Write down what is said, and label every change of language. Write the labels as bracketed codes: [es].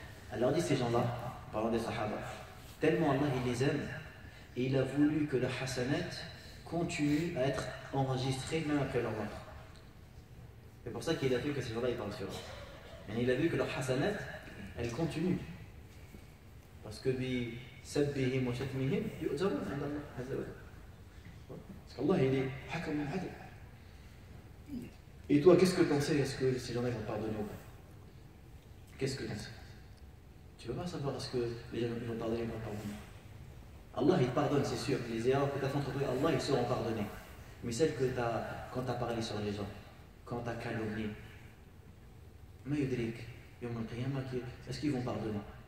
[fr] Elle leur dit, ces gens-là, parlant des Sahaba, tellement Allah il les aime et il a voulu que leur hasanat continue à être enregistré même après leur mort. C'est pour ça qu'il a fait que ces gens-là ils parlent sur eux. Et il a vu que leur hasanat, elle continue. Parce que [ar] بسبهم وشتمهم يؤجرون عند الله عز وجل. [fr] Parce qu'Allah il est hakam al-adl. Et toi, qu'est-ce que tu en sais? Est-ce que ces gens-là vont te pardonner ou pas? Qu'est-ce que tu en sais? Tu ne veux pas savoir est-ce que les gens vont te pardonner ou pas pardonner. Allah il pardonne, c'est sûr. Les erreurs que tu as faites entre toi, Allah ils seront pardonnés. Mais celles que tu as, quand tu as parlé sur les gens, quand tu as calomnié, [ar] ma yudrik, [fr] yawm al-qiyamah, est-ce qu'ils vont pardonner?